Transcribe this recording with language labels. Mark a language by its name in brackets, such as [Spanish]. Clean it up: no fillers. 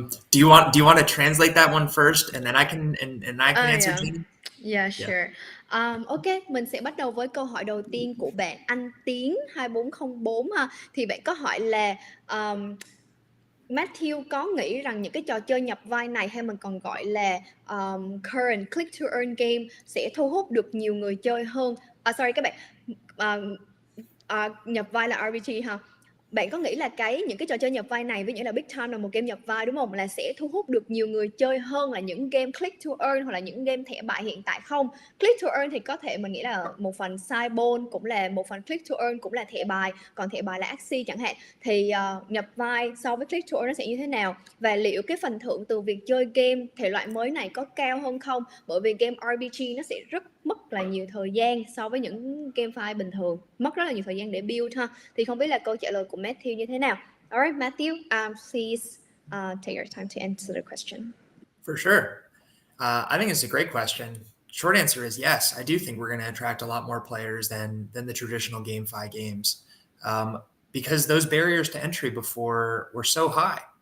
[English] Do you want to translate that one first, and then I can answer, Jeannie? Yeah, sure. [Vietnamese] Ok, mình sẽ bắt đầu với câu hỏi đầu tiên của bạn Anh Tiến 2404 ha. Thì bạn có hỏi là Matthew có nghĩ rằng những cái trò chơi nhập vai này, hay mình còn gọi là [English] current click to earn game, [Vietnamese] sẽ thu hút được nhiều người chơi hơn. Sorry các bạn, nhập vai là RPG ha. Bạn có nghĩ là những cái trò chơi nhập vai này, ví dụ là Big Time là một game nhập vai đúng không, là sẽ thu hút được nhiều người chơi hơn là những game click to earn hoặc là những game thẻ bài hiện tại không? Click to earn thì có thể mình nghĩ là một phần sideball cũng là một phần, click to earn cũng là thẻ bài, còn thẻ bài là axie chẳng hạn. Thì nhập vai so với click to earn nó sẽ như thế nào? Và liệu cái phần thưởng từ việc chơi game thể loại mới này có cao hơn không? Bởi vì game RPG nó sẽ rất mất là nhiều thời gian so với những game file bình thường, mất rất là nhiều thời gian để build ha. Thì không biết là câu trả lời của Matthew như thế nào. [English] Alright, Matthew, please take your time to answer the question. For sure. I think it's a great question. Short answer is yes. I do think we're going to attract a lot more players than the traditional GameFi games, because those barriers to entry before were so high.